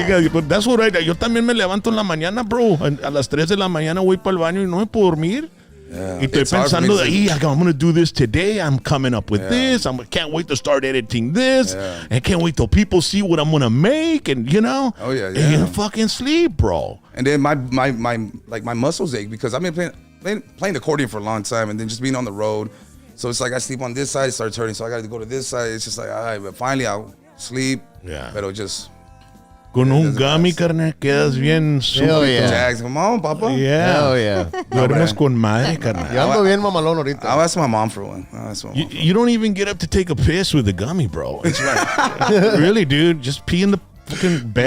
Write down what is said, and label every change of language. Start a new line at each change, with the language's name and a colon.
English: But that's what
Spanish: yo también me levanto en la mañana, bro. A las 3 de la mañana voy para el baño y no me puedo dormir.
English: Yeah,
Spanish: y estoy pensando
English: I'm going to do this today. I'm coming up with this. I can't wait to start editing this. Yeah. I can't wait till people see what I'm going to make. And, Oh, yeah. And you fucking sleep, bro. And then my muscles ache because I've been playing accordion for a long time, and then just being on the road. So it's like I sleep on this side, it starts hurting. So I got to go to this side. It's just like, all right, but finally I'll sleep. Yeah. But it'll just...
Spanish: Con un gummy, carnal, quedas bien
English: Hell yeah. Jags, come on, papa. Yeah. Hell yeah.
Spanish: Duermes con madre, carnal. Yo ando bien mamalón ahorita.
English: I'll ask my mom for one. You don't even get up to take a piss with a gummy, bro. That's right. Really, dude. Just pee in the fucking bed.